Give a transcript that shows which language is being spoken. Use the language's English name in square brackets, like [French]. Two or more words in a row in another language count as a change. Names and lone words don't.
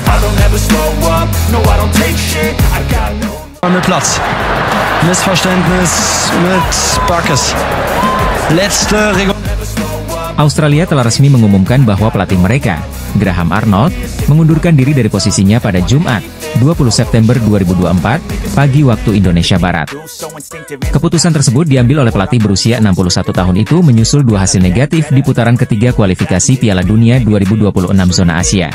[English] I'll never slow up, no I don't take shit, I got no... [German] Mit Platz. Missverständnis mit Backes. Letzte Regel. [Indonesian] Australia telah resmi mengumumkan bahwa pelatih mereka, Graham Arnold, mengundurkan diri dari posisinya pada Jumat, 20 September 2024, pagi waktu Indonesia Barat. Keputusan tersebut diambil oleh pelatih berusia 61 tahun itu menyusul 2 hasil negatif di putaran ketiga kualifikasi Piala Dunia 2026 zona Asia.